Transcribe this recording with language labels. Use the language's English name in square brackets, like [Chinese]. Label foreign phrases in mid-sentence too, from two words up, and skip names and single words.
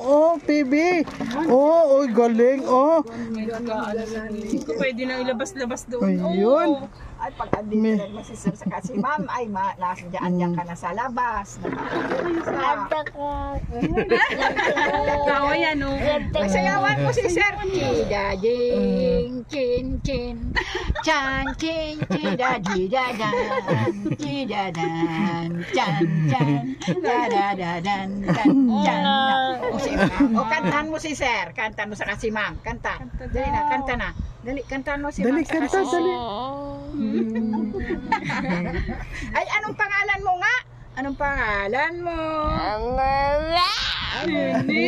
[Filipino] Oh, PB. Oh, oy, galing. Oh. Pwede na ilabas-labas doon. Ayun. Ay, pag andito na si Sir sa kasi, ma'am, ay, nasaan ka na sa labas. Tawa yan, no? Masayawan mo si Sir. Chidajing, chin, chin. Chan, chin, chidajidadaan. Chidadan, chan, chan. Dadadadan, chan, chan. O, kantahan mo si Sir. Kantahan mo sa kasi, ma'am. Kanta. Dali na, kanta na. Dali, kantahan mo si ma'am. Dali, sa kanta, kasi. dali. Ay, anong pangalan mo nga? Anong pangalan mo? Hindi.